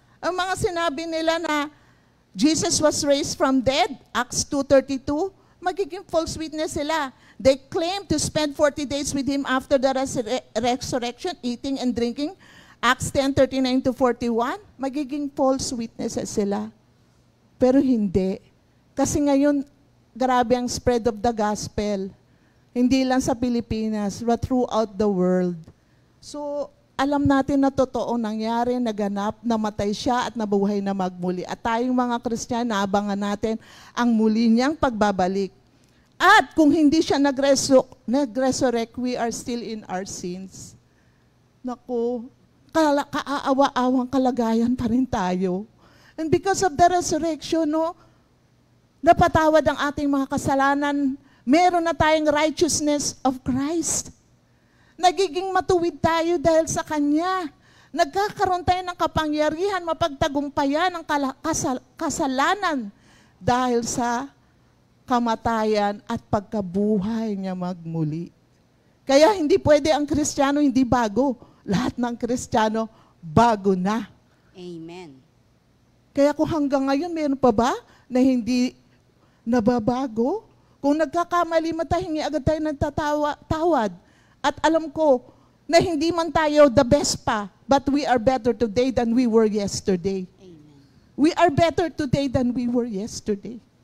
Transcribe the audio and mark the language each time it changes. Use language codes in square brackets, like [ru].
[tl] Ang mga sinabi nila na [en] Jesus was raised from dead, [tl] Acts 2:32, magiging [en] false witness [tl] sila. [en] They claim to spend 40 days with Him after the resurrection, eating and drinking, Acts 10:39-41, [tl] magiging [en] false witnesses sila. [tl] Pero hindi. Kasi ngayon, grabe ang [en] spread of the gospel. [tl] Hindi lang sa Pilipinas, [en] but throughout the world. [tl] So, alam natin na totoo nangyari, naganap, namatay siya at nabuhay na magmuli. At tayong mga Kristiyano, naabangan natin ang muli niyang pagbabalik. At kung hindi siya nag-resurrect, [en] we are still in our sins. [tl] Naku, kaaawa-awang kalagayan pa rin tayo. [en] And because of the resurrection, [tl] napatawad ang ating mga kasalanan. Meron na tayong [en] righteousness of Christ. [tl] Nagiging matuwid tayo dahil sa Kanya. Nagkakaroon tayo ng kapangyarihan, mapagtagumpayan ang kasalanan dahil sa kamatayan at pagkabuhay niya magmuli. Kaya hindi pwede ang Kristiyano hindi bago. Lahat ng Kristiyano bago na. Amen. Kaya kung hanggang ngayon meron pa ba na hindi nababago? Kung nagkakamali, matahingi agad tayo ng tawad. At alam ko na hindi man tayo [en] the best pa, but we are better today than we were yesterday. [tl] Amen. [en] We are better today than we were yesterday.